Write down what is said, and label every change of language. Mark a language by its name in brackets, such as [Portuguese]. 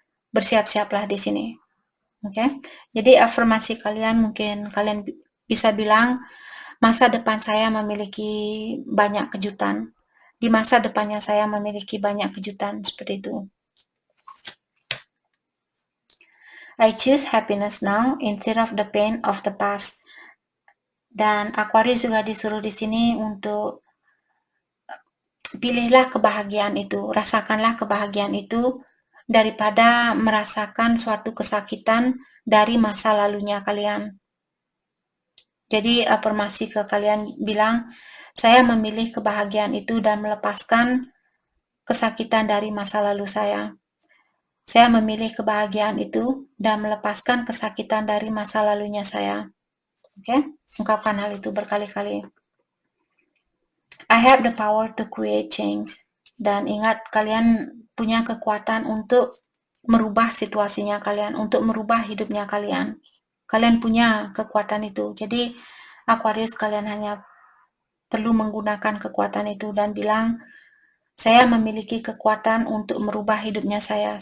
[Indonesian] Bersiap-siaplah di sini. Oke. Jadi afirmasi kalian mungkin kalian bisa bilang masa depan saya memiliki banyak kejutan. Di masa depannya saya memiliki banyak kejutan seperti itu. [English] I choose happiness now instead of the pain of the past. [Indonesian] Dan Aquarius juga disuruh di sini untuk pilihlah kebahagiaan itu, rasakanlah kebahagiaan itu daripada merasakan suatu kesakitan dari masa lalunya kalian. Jadi afirmasi ke kalian bilang, saya memilih kebahagiaan itu dan melepaskan kesakitan dari masa lalu saya. Saya memilih kebahagiaan itu dan melepaskan kesakitan dari masa lalunya saya. Oke? Ungkapkan hal itu berkali-kali. [English] I have the power to create change. [Indonesian] Dan ingat, kalian punya kekuatan untuk merubah situasinya kalian, untuk merubah hidupnya kalian. Kalian punya kekuatan itu. Jadi, Aquarius, kalian hanya perlu menggunakan kekuatan itu dan bilang, saya memiliki kekuatan untuk merubah hidupnya saya.